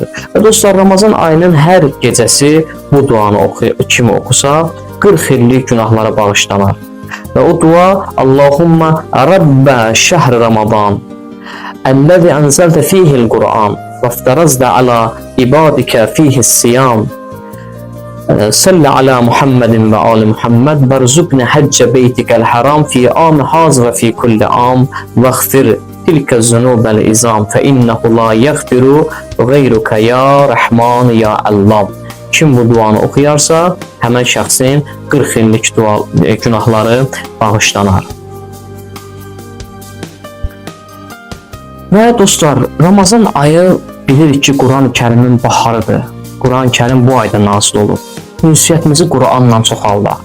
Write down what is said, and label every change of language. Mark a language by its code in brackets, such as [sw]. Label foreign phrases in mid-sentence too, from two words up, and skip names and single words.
[az] Və dostlar, Ramazan ayının hər gecəsi bu duanı kimi oxusa, 40 illik günahlara bağışlanar. Və o dua, [ar] اللهم رب شهر رمضان الذي أنزلت فيه القرآن وافترضت على عبادك فيه الصيام, صل على محمد وآل محمد وارزقنا حج بيتك الحرام في عام هذا وفي كل عام واغفر تلك الذنوب العظام فإنه لا يغفر غيرك يا رحمن يا الله. [az] Kim bu duanı oxuyarsa, həmən şəxsin 40 illik günahları bağışlanar. Və dostlar, Ramazan ayı bilirik ki, Quran-ı Kərimin baharıdır. Quran-ı Kərim bu ayda nazil olur. Ünsiyyətimizi Quranla çoxaldaq.